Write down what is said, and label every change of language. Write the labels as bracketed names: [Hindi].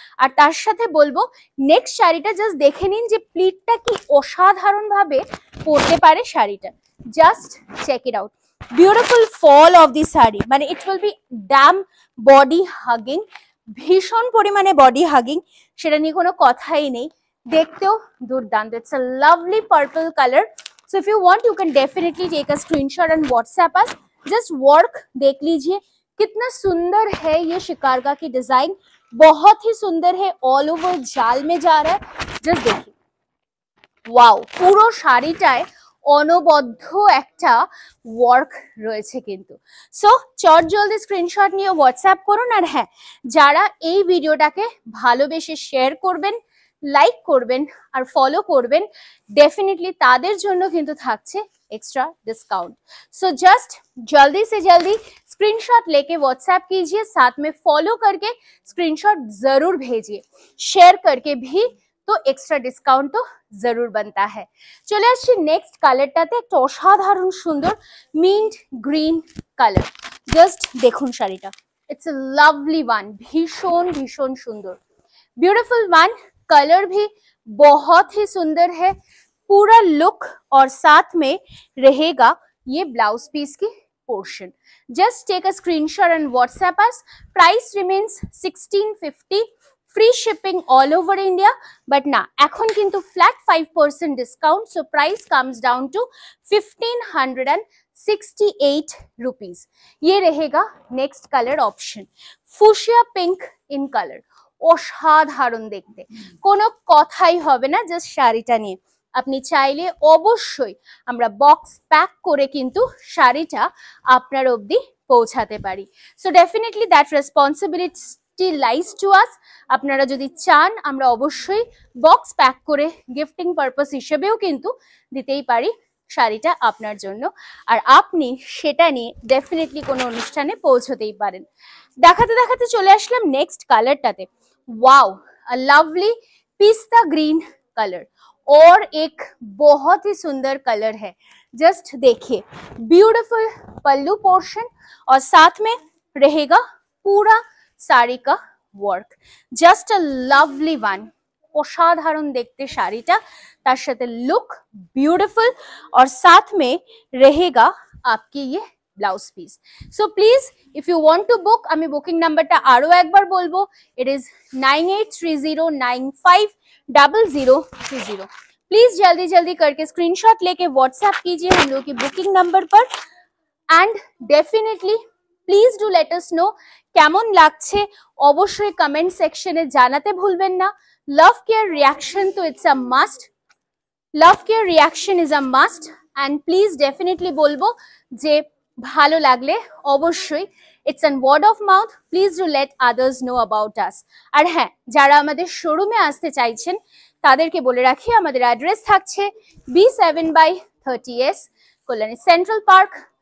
[Bangla] আর তার সাথে বলবো, নেক্সট শাড়িটা জাস্ট দেখে নিন যে প্লিটটা কি অসাধারণ ভাবে পরতে পারে শাড়িটা। [English] Just check it out. Beautiful fall of the sari, [Bangla] মানে [English] it will be damn body hugging, [Bangla] ভীষণ পরিমাণে বডি হাগিং, সেটা নিয়ে কোনো কথাই নেই। দেখতেও দুর্দান্ত। [English] It's a lovely purple colour. So if you want, you can definitely take a screenshot and WhatsApp us. Just work [Hindi] देख लीजिए, कितना सुंदर है ये शिकारगा की डिजाइन, बहुत ही सुंदर है। ऑल ओवर जाल में जा रहा है, जस्ट देखिए, वाओ। [Bangla] পুরো শাড়িটায় অনবদ্য একটা ওয়ার্ক রয়েছে কিন্তু। সো চট জলদি স্ক্রিনশট নিয়ে হোয়াটসঅ্যাপ করুন। আর হ্যাঁ, যারা এই ভিডিওটাকে ভালোবেসে শেয়ার করবেন, লাইক করবেন আর ফলো করবেন, डेफिनेटली তাদের জন্য কিন্তু থাকছে [Hindi] एक्स्ट्रा डिस्काउंट। सो जस्ट जल्दी से जल्दी स्क्रीनशॉट लेके व्हाट्सएप कीजिए, साथ में फॉलो करके स्क्रीनशॉट जरूर भेजिए, शेयर करके भी तो एक्स्ट्रा डिस्काउंट तो जरूर बनता है। चले [Bangla] আসছি নেক্সট কালারটাতে, একটা অসাধারণ সুন্দর মিন্ট গ্রিন কালার। জাস্ট দেখুন শাড়িটা, [English] it's a lovely one, [Hindi] भीषण भीषण सुंदर [English] Beautiful one. [Hindi] कलर भी बहुत ही सुंदर है, पूरा लुक और साथ में रहेगा ये ब्लाउज पीस की portion. [English] Just take a screenshot and WhatsApp us. Price remains 1650, free shipping all over India, but ना [Bangla] এখন কিন্তু [English] Flat 5% discount, so price comes down to 1568 rupees. ये रहेगा next colour option, fuchsia pink in colour. [Bangla] অসাধারণ দেখতে, কোনো কথাই হবে না। জাস্ট শাড়িটা নিয়ে আপনি চাইলে অবশ্যই আমরা বক্স প্যাক করে কিন্তু শাড়িটা আপনার অবধি পৌঁছাতে পারি। [English] So definitely that responsibility lies to us. [Bangla] আপনারা যদি চান আমরা অবশ্যই বক্স প্যাক করে গিফটিং পারপাস হিসেবেও কিন্তু দিতেই পারি শাড়িটা আপনার জন্য, আর আপনি সেটা নিয়ে ডেফিনেটলি কোনো অনুষ্ঠানে পৌঁছতেই পারেন। দেখাতে দেখাতে চলে আসলাম নেক্সট কালারটাতে। [Hindi] वाओ, अ लवली पिस्ता ग्रीन कलर, और एक बहुत ही सुंदर कलर है। जस्ट देखिए, ब्यूटीफुल पल्लू पोर्शन और साथ में रहेगा पूरा साड़ी का work. Just a lovely one, [Bangla] অসাধারণ দেখতে শাড়িটা, তার সাথে লুক [Hindi] ब्यूटीफुल और साथ में रहेगा आपकी ये blouse piece. [English] so please if you want to book, [Bangla] আমি বুকিং নাম্বারটা আরো একবার বলবো, [English] It is 9830950020। [Hindi] प्लीज जल्दी जल्दी करके स्क्रीनशॉट लेके व्हाट्सएप कीजिए हम लोग की बुकिंग नंबर पर, [English] and definitely please do let us know [Bangla] কেমন লাগছে অবশ্যই কমেন্ট সেকশনে জানাতে ভুলবেন না। [English] love care reaction তো it's a must, love care reaction is a must, and please definitely [Bangla] বলবো যে ভালো লাগলে অবশ্যই [English] It's an word of mouth, please do let others know about us. [Bangla] আর হ্যাঁ, যারা আমাদের শোরুমে আসতে চাইছেন তাদেরকে বলে রাখি আমাদের অ্যাড্রেস থাকছে B7/30S কল্যাণী সেন্ট্রাল পার্ক।